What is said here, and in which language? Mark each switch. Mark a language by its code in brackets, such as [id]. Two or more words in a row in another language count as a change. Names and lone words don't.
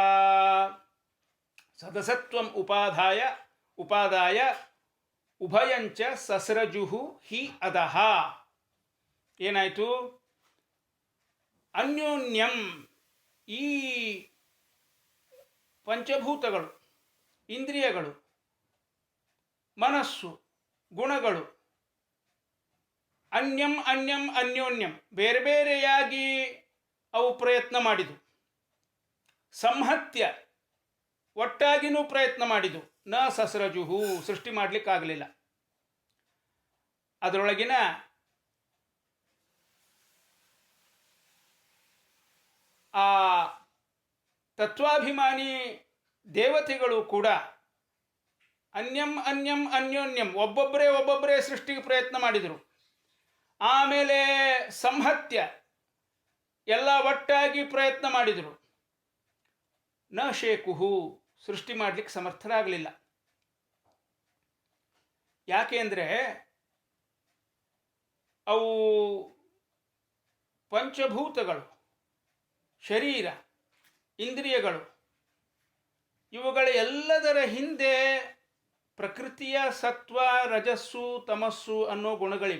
[sa] ಸದಸತ್ವಂ ಉಪಾದಾಯ ಉಭಯಂಚ ಸಸ್ರಜುಹು ಹಿ ಅದಃ. [kn] ಏನಾಯಿತು? ಅನ್ಯೋನ್ಯಂ, ಈ ಪಂಚಭೂತಗಳು, ಇಂದ್ರಿಯಗಳು, ಮನಸ್ಸು, ಗುಣಗಳು [sa] ಅನ್ಯಂ ಅನ್ಯಂ ಅನ್ಯೋನ್ಯಂ [kn] ಬೇರೆ ಬೇರೆಯಾಗಿ ಅವು ಪ್ರಯತ್ನ ಮಾಡಿದು. ಸಂಹತ್ಯ ಒಟ್ಟಾಗಿನೂ ಪ್ರಯತ್ನ ಮಾಡಿದು. [sa] ನ ಸಸ್ರಜುಹು [kn] ಸೃಷ್ಟಿ ಮಾಡಲಿಕ್ಕಾಗಲಿಲ್ಲ. ಅದರೊಳಗಿನ ಆ ತತ್ವಾಭಿಮಾನಿ ದೇವತೆಗಳು ಕೂಡ [sa] ಅನ್ಯಂ ಅನ್ಯಂ ಅನ್ಯೋನ್ಯಂ [kn] ಒಬ್ಬೊಬ್ಬರೇ ಸೃಷ್ಟಿಗೆ ಪ್ರಯತ್ನ ಮಾಡಿದರು. ಆಮೇಲೆ ಸಂಹತ್ಯ ಎಲ್ಲ ಒಟ್ಟಾಗಿ ಪ್ರಯತ್ನ ಮಾಡಿದರು. [sa] ನ ಶೇಕುಹು [kn] ಸೃಷ್ಟಿ ಮಾಡಲಿಕ್ಕೆ ಸಮರ್ಥರಾಗಲಿಲ್ಲ. ಯಾಕೆ ಅಂದರೆ ಅವು ಪಂಚಭೂತಗಳು, ಶರೀರ, ಇಂದ್ರಿಯಗಳು, ಇವುಗಳ ಎಲ್ಲದರ ಹಿಂದೆ ಪ್ರಕೃತಿಯ ಸತ್ವ, ರಜಸ್ಸು, ತಮಸ್ಸು ಅನ್ನೋ ಗುಣಗಳಿವೆ.